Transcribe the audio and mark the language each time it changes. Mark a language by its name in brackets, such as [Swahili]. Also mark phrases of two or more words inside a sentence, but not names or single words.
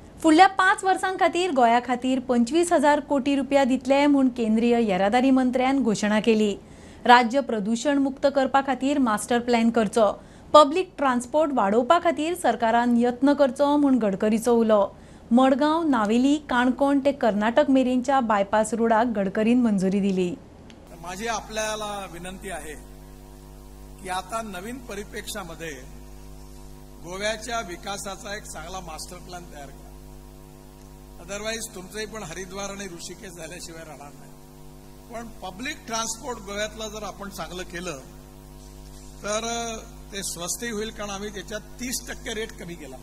[Konkani] फुडल्या 5 वर्सां खातीर गोंया खातीर 25,000 कोटी रुपया दितले म्हूण केंद्रीय येरादारी मंत्र्यान घोशणा केली। राज्य प्रदूषण मुक्त करपा खातीर [English] master plan [Konkani] करचो, [English] public transport [Konkani] वाडोवपा खातीर सरकारान यत्न करचो म्हूण गडकरीचो उलो। मडगांव, नावेली, काणकोण ते कर्नाटक मेरेनच्या बायपास रोडाक गडकरीन मंजुरी दिली। [Marathi] माझी आपल्याला विनंती आहे की आता नवीन परिप्रेक्षामध्ये गोव्याच्या विकासाचा एक चांगला [English] master plan [Marathi] तयार करा। अदरवाईज तुमचंही पण हरिद्वार आणि ऋषिकेश झाल्याशिवाय राहणार नाही। पण [English] public transport [Marathi] गोव्यातलं जर आपण चांगलं केलं तर ते स्वस्तही होईल, कारण आम्ही त्याच्यात 30% रेट कमी केला।